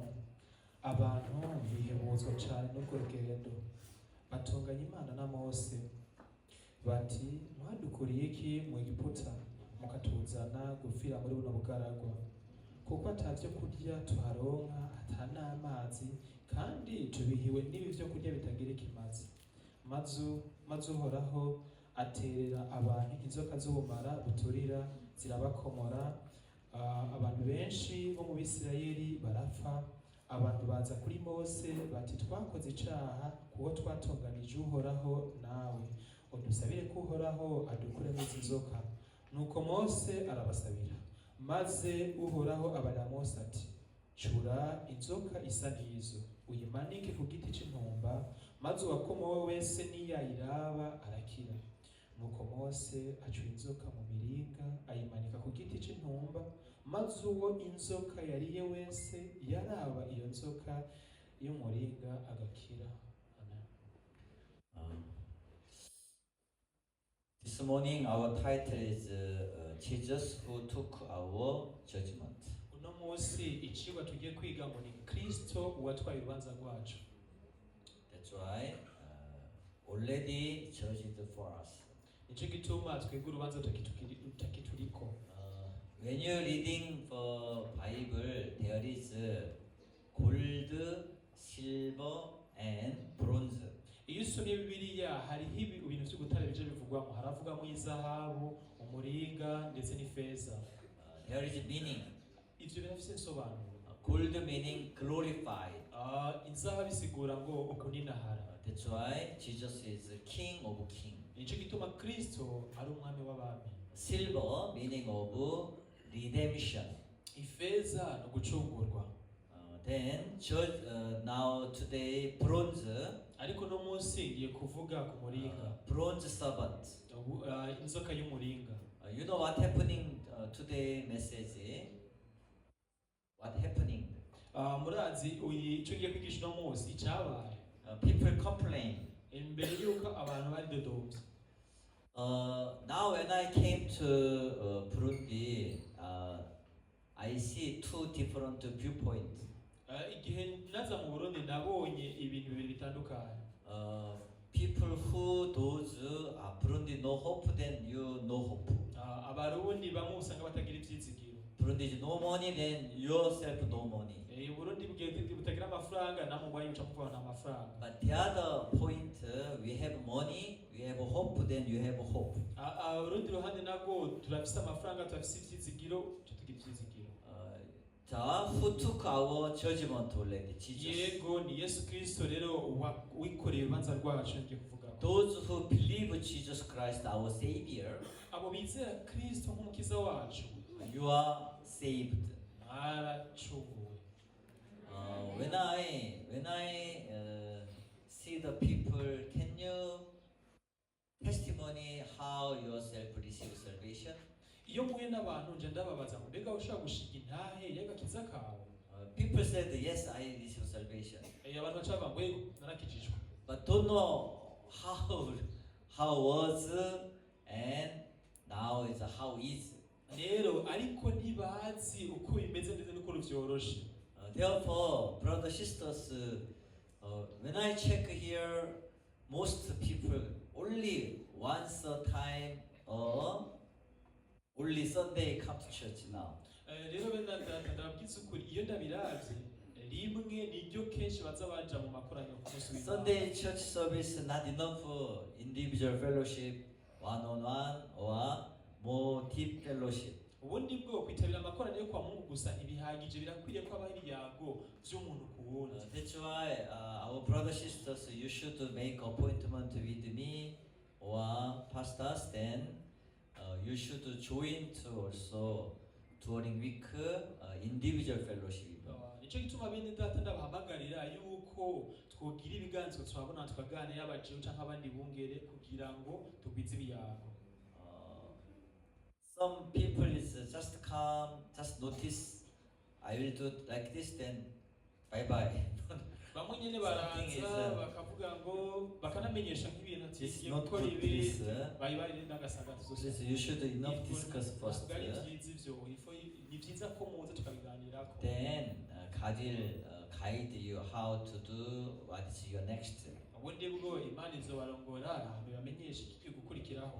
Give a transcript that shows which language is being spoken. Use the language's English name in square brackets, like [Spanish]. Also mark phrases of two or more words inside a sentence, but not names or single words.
[Rundi] Abantu bihebuzwa cyane n'urwo rugendo, batunganya Imana na Mose bati mwadukuriye iki mu Egiputa mukatuzana gupfira muri buno bugaragwa, kuko atavyo kurya tuharonka ata n'amazi, kandi tubihiwe n'ibi vyo kurya bitagira ikimazi. maze Uhoraho aterera abantu inzoka z'ubumara buturira zirabakomora. Abantu benshi bo mu Bisirayeli barapfa. Abantu baza kuri Mose bati twakoze icaha kuko twatonganije Uhoraho, nawe udusabire ko Uhoraho adukure mu nzoka. Nuko Mose arabasabira, maze Uhoraho abarira Mose ati cura inzoka isa n'izo uyimanike ku giti c'intumba, maze uwakomowe wese niyayiraba arakira. Nuko Mose acura inzoka mu miringa ayimanika ku giti c'intumba, maze uwo inzoka yariye wese yaraba iyo nzoka y'umuringa agakira. Amen. [English] This morning our title is Jesus who took our judgment. [Rundi] Uno munsi icigwa tugiye kwiga ngo ni Kristo uwatwaye urubanza rwacu. [English] That's why already judged for us. [Rundi] Nico gituma twebwe urubanza tutakituriko. [English] When you're reading the Bible, there is gold, silver, and bronze. [Rundi] Iyo usomye Bibiliya hariho ibintu vy'ubutare bije bivugwamo, haravugamo izahabu, umuringa ndetse n'ifeza. [English] There is meaning. [Rundi] Ivyo birafise insobanuro. [English] Gold meaning glorified. [Rundi] Izahabu isigura ngo ukuninahara. [English] That's why Jesus is the King of Kings. [Rundi] Nico gituma Kristo ari umwami w'abami. [English] Silver meaning of redemption. [Rundi] Ifeza no gucungurwa. [English] Then now today bronze. [Rundi] Ariko no munsi ngiye kuvuga ku muringa. [English] Bronze serpent. [Rundi] Inzoka y'umuringa. [English] You know what happening today message? What happening? [Rundi] Murazi ico ngiye kwigisha no munsi icabaye. [English] People complain. [Rundi] Imbere yuko abantu bari dodomvye. [English] Now when I came to Burundi, I see two different viewpoints. [Rundi] Igihe naza mu Burundi nabonye ibintu bibiri bitandukanye. [English] People who those Burundi no hope, then you no hope. [Rundi] Abarundi bamwe usanga batagira ivyizigiro. [English] Burundi is no money, then yourself no money. [Rundi] Burundi butagira amafaranga namwe mwaye uca muvana amafaranga. [English] But the other point, we have money, we have hope, then you have hope. [Rundi] Burundi ruhande nago turafise amafaranga, turafise ivyizigiro, tugira ivyizigiro. [English] Who took our judgment already? Jesus. [Rundi] Yego ni Yesu Kristo rero wikoreye urubanza rwacu ngiye kuvuga. [English] Those who believe Jesus Christ our Savior, [Rundi] abo bizera Kristo nk'umukiza wacu, [English] you are saved. [Rundi] Aracunguwe. [English] When I see the people, can you testimony how yourself receive salvation? [Rundi] Iyo mpuye n'abantu nje ndababaza ngo mbega ushaka gushiga intahe y'agakiza kawe. [English] People said yes, I receive salvation. [Rundi] Abantu bacavuga ngo yego narakijijwe. [English] But don't know how was and now is how is. [Rundi] Rero ariko ntibazi uko bimeze ndetse n'uko vyoroshe. [English] Therefore, brothers sisters, when I check here, most people only once a time only Sunday come to church now. [Rundi] Rero ndababwiza ukuri iyo ndabiravye rimwe niryo kenshi baza baja mu makoraniro ku munsi w'Imana. [English] Sunday church service not enough individual fellowship, one-on-one or more deep fellowship. [Rundi] Ubundi bwo kwitabira amakoraniro kwa Mungu gusa ntibihagije, birakwiriye ko abaho ibiyago vy'umuntu ku wundi. [English] That's why our brothers sisters, you should make appointment with me or pastors, then you should join to also during week individual fellowship. [Rundi] nicyo gituma bene data ndabahamagarira yuko twogira ibiganiro turabona tukaganira abajewu cyangwa abandi bungere kugira ngo tugwize ibiyago. [English] Some people is just come, just notice, I will do like this, then bye bye. [Rundi] Bamwe nyene baraza bakavuga ngo bakanamenyesha nk'ibintu ati [English] It's [Rundi] ngiye [English] not [Rundi] gukora [English] good, [Rundi] ibi [English] please. [Rundi] bayibarire ndagasanga [English] Please, you should enough discuss first. [Rundi] ari byiza ivyo ni byiza ko muza tukabiganirako. [English] Then God will guide you how to do what is your next step. [Rundi] ubundi bwo Imana izobarongora bamenyesha ikigiye gukurikiraho.